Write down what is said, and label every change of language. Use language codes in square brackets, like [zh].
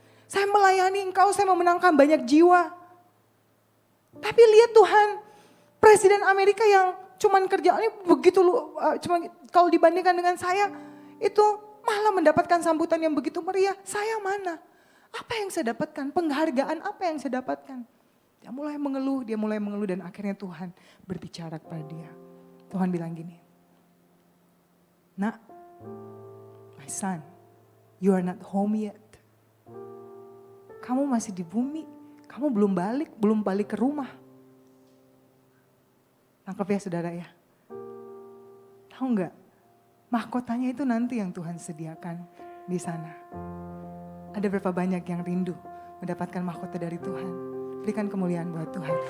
[id] Saya melayani Engkau, saya memenangkan banyak jiwa. Tapi lihat Tuhan, Presiden Amerika yang cuman kerjaannya begitu, cuma kalau dibandingkan dengan saya, itu malah mendapatkan sambutan yang begitu meriah. Saya mana? Apa yang saya dapatkan? Penghargaan apa yang saya dapatkan? Dia mulai mengeluh dan akhirnya Tuhan berbicara kepada dia. Tuhan bilang gini, Nak, [en] my son, you are not home yet. [id] Kamu masih di bumi, kamu belum balik ke rumah. Tangkap ya saudara ya. Tahu enggak, mahkotanya itu nanti yang Tuhan sediakan di sana. Ada berapa banyak yang rindu mendapatkan mahkota dari Tuhan. Berikan kemuliaan buat Tuhan.